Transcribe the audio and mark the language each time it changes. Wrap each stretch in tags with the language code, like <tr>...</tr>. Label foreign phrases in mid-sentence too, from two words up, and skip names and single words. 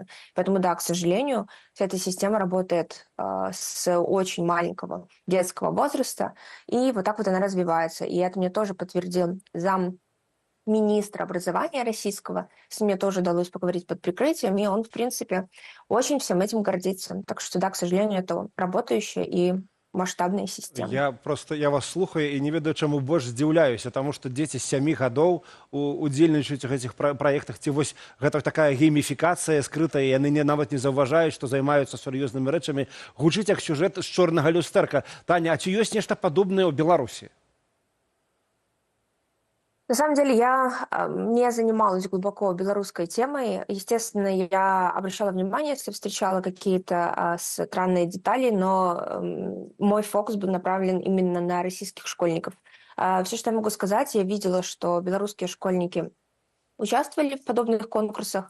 <ru>Поэтому, да, к сожалению, вся эта система работает с очень маленького детского возраста, и вот так вот она развивается. И это мне тоже подтвердил замминистра образования российского. С ним мне тоже удалось поговорить под прикрытием, и он, в принципе, очень всем этим гордится. Так что, да, к сожалению, это работающая и масштабная система.</ru> <be>Я вас слухаю і не ведаю, чаму больш здзіўляюся, таму што дзеці з 7 гадоў удзельнічаюць у гэтых праектах. Ці вось гэта такая гейміфікацыя скрытая, і яны нават не заўважаюць, што займаюцца сур'ёзнымі рэчамі. Гучыць як сюжэт з чорнага люстэрка. Таня, а ці ёсць нешта падобнае ў Беларусі?</be> <ru>На самом деле я не занималась глубоко белорусской темой. Естественно, я обращала внимание, если встречала какие-то странные детали, но мой фокус был направлен именно на российских школьников. Все, что я могу сказать, я видела, что белорусские школьники участвовали в подобных конкурсах.</ru>